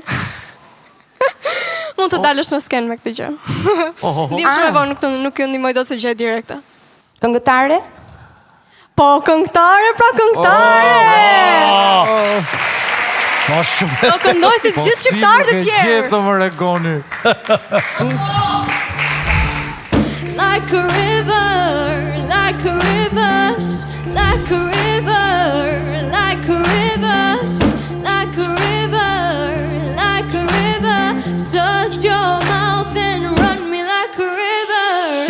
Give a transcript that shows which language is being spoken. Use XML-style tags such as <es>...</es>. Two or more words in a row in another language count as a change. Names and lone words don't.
<sq>Mund të dalësh në sken me këtë gjë. Ndim shumë e vogël, nuk ju ndihmoj dot se gjë direkte. Këngëtare? Po, këngëtare, pra këngëtare! Do këndoj si gjithë shqiptarë të tjerë. Gjithë më regoni.</sq> <en>Like a river, like a river, like a river, like a river, like a river, like a river. Shut your mouth and run me like a river.</en>